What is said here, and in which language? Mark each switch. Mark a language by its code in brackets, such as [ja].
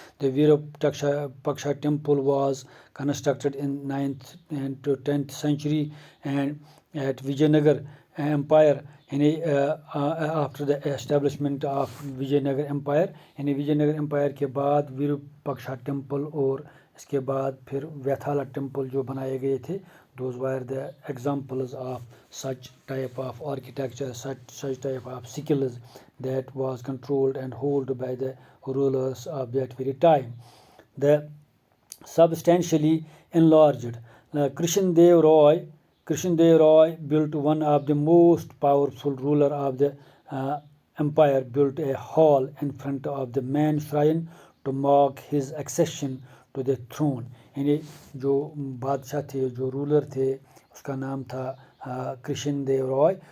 [en] The Virupaksha temple was constructed in 9th and 10th century and at Vijayanagar Empire, [ur] یعنی [en] after the establishment of Vijayanagar Empire، [ur] یعنی وجے Nagar umpire کے بعد ویروپکشا temple اور اس کے بعد پھر ویتھالا ٹیمپل جو بنائے گئے تھے. [en] Those were the examples of such type of architecture, such type of skills that was controlled and held by the rulers of that very time. The substantially enlarged Krishndev Roy built one of the most powerful ruler of the empire, built a hall in front of the main shrine to mark his accession to the throne. [ur] یعنی جو بادشاہ تھے، جو roller تھے، اس کا نام تھا کرشن دیو رائے.